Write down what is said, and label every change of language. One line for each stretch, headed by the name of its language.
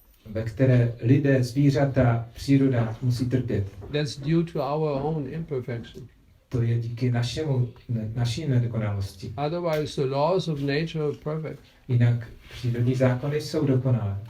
Czech: Ve které lidé, zvířata, příroda musí trpět.
English: That's due to our own imperfection.
Czech: To je díky naší nedokonalosti.
English: Otherwise, the laws of nature are perfect.
Czech: Jinak přírodní zákony jsou dokonalé.